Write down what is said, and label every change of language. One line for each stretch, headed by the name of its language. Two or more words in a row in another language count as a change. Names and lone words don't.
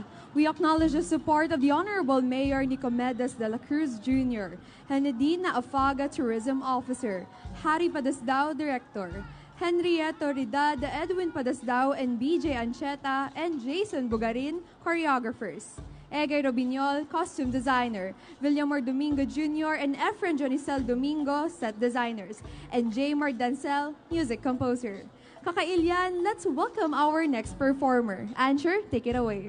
English: We acknowledge the support of the Honorable Mayor Nicomedes de la Cruz Jr., Henedina Afaga Tourism Officer, Harry Padasdao Director, Henrietta Ridad, Edwin Padasdao and BJ Ancheta, and Jason Bugarin, Choreographers. Egay Robiñol, Costume Designer, Villamor Domingo Jr. and Efren Jonicel Domingo, Set Designers, and J. Dancel, Music Composer. Kakailian, let's welcome our next performer. Ancher, take it away.